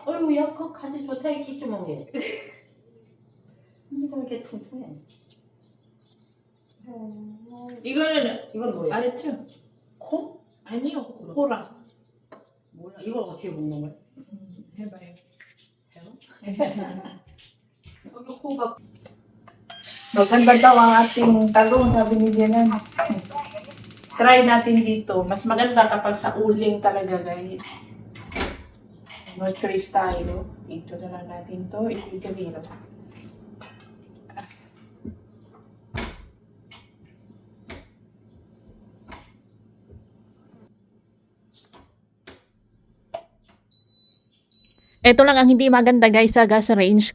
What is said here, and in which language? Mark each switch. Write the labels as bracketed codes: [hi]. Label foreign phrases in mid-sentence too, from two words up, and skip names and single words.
[ko] 어휴 야 그거 가지 좋다 이 기주먹이 이거 이렇게 통통해 이거는 이건 뭐야? 알았죠? 콩? 아니요, 호랑. 몰라 이걸 어떻게 먹는 거야? 해봐요. 여기 호박 [tl] Maganda daw ang ating talong, sabi ni Janan. Try natin dito. Mas maganda kapag sa uling talaga, guys. No choice tayo. Dito na lang natin to. Ikigawin. Ito lang ang hindi maganda guys sa gas range.